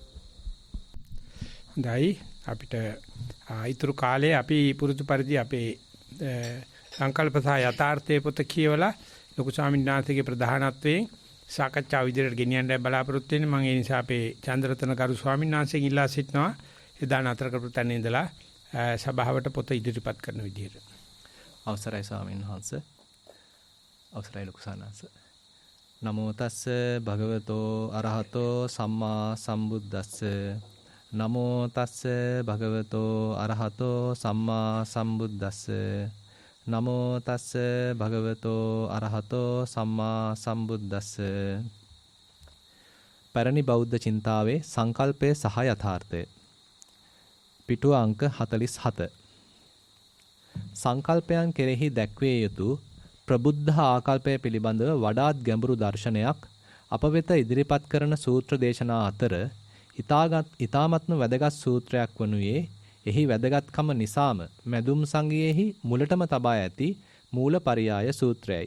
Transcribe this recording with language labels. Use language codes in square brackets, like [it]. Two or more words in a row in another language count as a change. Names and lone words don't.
[si] හොඳයි අපිට ඊතුරු කාලේ අපි පුරුදු පරිදි අපේ සංකල්ප සහ යථාර්ථයේ පොත කියවලා ලොකු ස්වාමීන් වහන්සේගේ ප්‍රධානත්වයෙන් සාකච්ඡාව විදිහට ගෙනියන්න බලාපොරොත්තු වෙන්නේ. මම ඒ නිසා අපේ චන්ද්‍රරතන ගරු ස්වාමීන් වහන්සේගෙන් ඉල්ලා සිටිනවා එදා නතර කරපු තැන ඉඳලා සභාවට පොත ඉදිරිපත් කරන විදිහට. අවසරයි ස්වාමීන් වහන්සේ. අවසරයි ලොකු සානස. [pi] නමෝ තස්ස භගවතෝ අරහතෝ සම්මා සම්බුද්දස්ස. නමෝ තස්ස භගවතෝ අරහතෝ සම්මා සම්බුද්දස්ස. නමෝ තස්ස භගවතෝ අරහතෝ සම්මා සම්බුද්දස්ස. [si] පැරණි බෞද්ධ චින්තාවේ සංකල්පය සහ යථාර්ථය. පිටුව අංක 47. සංකල්පයන් කෙරෙහි දැක්විය යුතු ප්‍රබුද්ධ ආකල්පය පිළිබඳව වඩාත් ගැඹුරු දර්ශනයක් අප වෙත ඉදිරිපත් කරන සූත්‍ර දේශනා අතර ඊ타මත්ම වැදගත් සූත්‍රයක් වනුයේ එහි වැදගත්කම නිසාම මැදුම් සංගියේහි මුලටම තබා ඇති මූලපරියාය සූත්‍රයයි.